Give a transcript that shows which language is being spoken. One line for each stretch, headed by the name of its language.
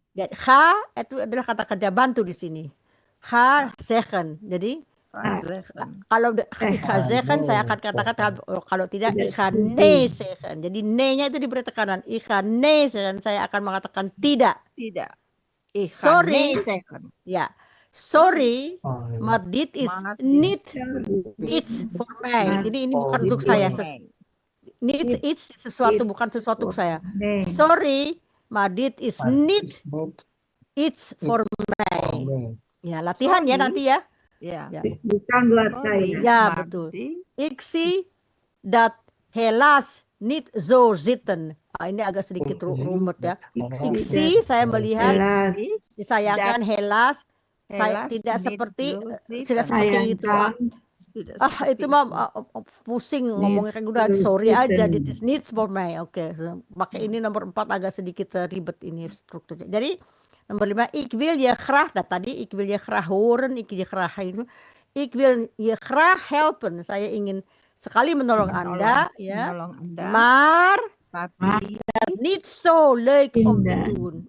Indonesian: Jadi, ga itu adalah kata kerja bantu di sini.
Dutch: Ga zeggen.
Indonesian: Jadi kalau
Dutch: ik ga zeggen,
Indonesian: saya akan katakan kalau tidak
Dutch: ik ga nee zeggen.
Indonesian: Jadi nee-nya itu diberi tekanan.
Dutch: Ik ga nee zeggen,
Indonesian: saya akan mengatakan tidak. Tidak.
Dutch: Ik ga
English: Sorry.
Dutch: nee zeggen.
Indonesian: Ya.
Dutch: Sorry, maar dit is niet iets voor mij.
Indonesian: Jadi ini bukan untuk saya.
Dutch: Niet iets
Indonesian: sesuatu, bukan sesuatu untuk saya.
Dutch: Sorry, maar dit is niet iets voor mij.
Indonesian: Ya, latihan ya nanti ya. Ya. Bukan buat saya. Ya, betul.
Dutch: Ik zie dat helaas niet zo zitten.
Indonesian: Ini agak sedikit rumit ya.
Dutch: Ik zie,
Indonesian: saya melihat, Jelas. disayangkan helaas. Saya tidak seperti itu. Itu mah pusing ngomongnya kayak udah sorry aja,
Dutch: dit is needs for me.
Indonesian: Oke. Maka ini nomor 4 agak sedikit ribet ini strukturnya. Jadi nomor 5,
Dutch: ik wil je graag,
Indonesian: tadi
Dutch: ik wil je graag horen, ik wil je graag
Indonesian: itu.
Dutch: Ik wil je graag helpen.
Indonesian: Saya ingin sekali menolong Anda, ya.
Dutch: Maar niet zo leuk om te doen.